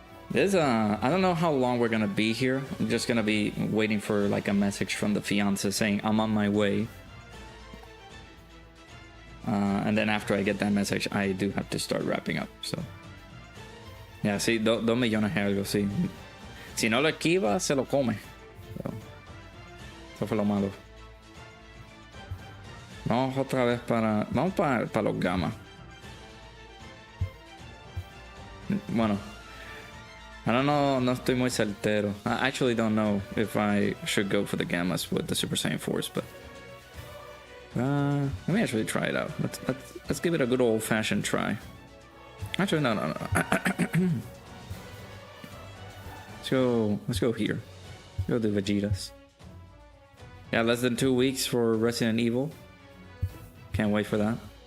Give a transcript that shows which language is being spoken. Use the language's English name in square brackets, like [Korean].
[English] This, I don't know how long we're gonna be here. I'm just gonna be waiting for like a message from the fiance saying I'm on my way. And then after I get that message, I do have to start wrapping up. [Spanish] So, yeah, sí, 2 millones de algo, sí. Si no lo esquiva, se lo come. So, eso fue lo malo. Vamos otra vez vamos para los gamma. Bueno, [English] I don't know, [Spanish] no estoy muy certero. [English] I actually don't know if I should go for the gammas with the Super Saiyan 4s, but let me actually try it out. Let's give it a good old-fashioned try. Actually, no. Let's go here. Go to Vegetas. Yeah, less than 2 weeks for Resident Evil. Can't wait for that.